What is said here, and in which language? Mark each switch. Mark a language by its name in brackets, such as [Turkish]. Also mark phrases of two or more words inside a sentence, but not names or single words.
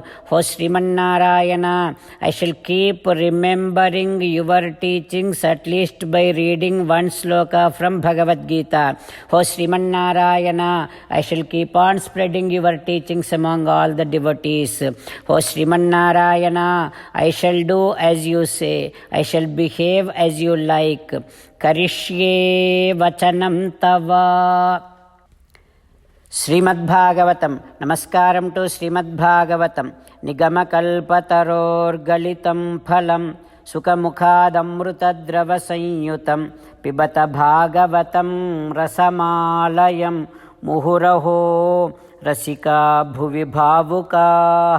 [English] O Srimannarayana, I shall keep remembering your teachings at least by reading one sloka from Bhagavad Gita. O Srimannarayana, I shall keep on spreading your teachings among all the devotees. O Srimannarayana, I shall do as you say. I shall behave as you like. [Sanskrit] करिष्ये वचनं तव. [Telugu] శ్రీమద్భాగవతం. నమస్కారం టు శ్రీమద్భాగవతం. [Sanskrit] నిగమకల్పతరోర్గలితం ఫలం సుఖముఖాదమృతద్రవ సంయుతం పిబత భాగవతం రసమాలయం ముహురహో రసికా భువి భావుకాః.